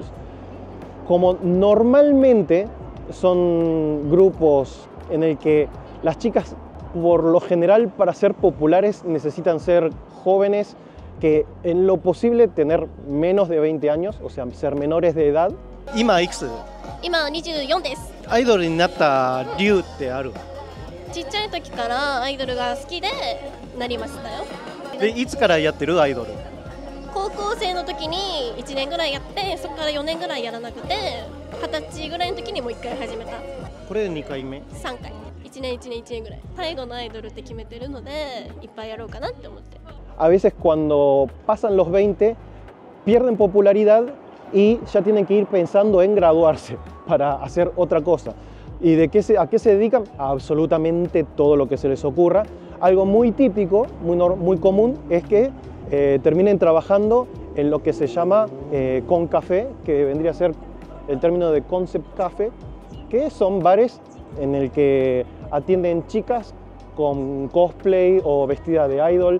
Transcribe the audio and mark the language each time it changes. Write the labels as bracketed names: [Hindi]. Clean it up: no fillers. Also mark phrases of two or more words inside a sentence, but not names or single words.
[Spanish] Como normalmente son grupos en el que las chicas, por lo general, para ser populares necesitan ser jóvenes, que en lo posible tener menos de 20 años, o sea, ser menores de edad. [Japanese] 今いくつ？今24です。アイドルになった理由ってある？ちっちゃい時からアイドルが好きでなりましたよ。でいつからやってるアイドル？高校生の時に1年ぐらいやって、そこから4年ぐらいやらなくて、20歳ぐらいの時にもう1回始めた。これで2回目？ 3回。1年1年1年ぐらい。最後のアイドルって決めてるので、いっぱいやろうかなって思って。 [Spanish] A veces cuando pasan los 20 pierden popularidad y ya tienen que ir pensando en graduarse para hacer otra cosa. ¿Y a qué se dedican? A absolutamente todo lo que se les ocurra. Algo muy típico, muy común, es que terminen trabajando en lo que se llama con café, que vendría a ser el término de [English] concept café, [Spanish] que son bares en el que atienden chicas con cosplay o vestida de idol.